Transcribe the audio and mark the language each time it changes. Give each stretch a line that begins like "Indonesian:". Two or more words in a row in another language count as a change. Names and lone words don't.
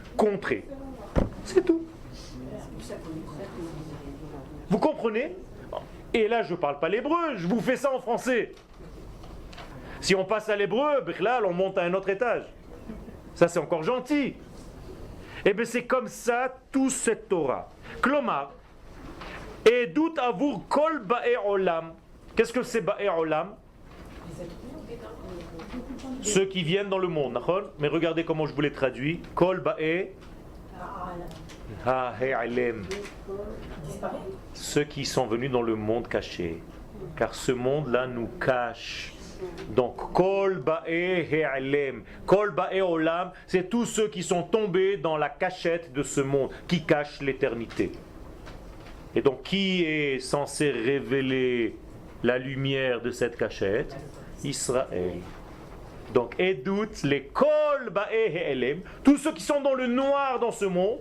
French: Contrer. C'est tout. Vous comprenez? Et là, je ne parle pas l'hébreu, je vous fais ça en français. Si on passe à l'hébreu, là, on monte à un autre étage. Ça, c'est encore gentil. Et bien, c'est comme ça, tout cette Torah.
Hebrew: כלומר, עדות עבור כל באי עולם.
French: Qu'est-ce que c'est
Hebrew: באי עולם?
French: Ceux qui viennent dans le monde, d'accord? Mais regardez comment je vous l'ai traduit.
Hebrew: כל באי העלם.
French: Ceux qui sont venus dans le monde caché. Car ce monde-là nous cache. Donc,
Hebrew: כל באי העלם. כל באי עולם,
French: c'est tous ceux qui sont tombés dans la cachette de ce monde, qui cache l'éternité. Et donc, qui est censé révéler la lumière de cette cachette? Israël. Donc, Edut, les
Hebrew: כל באי העלם,
French: tous ceux qui sont dans le noir dans ce monde.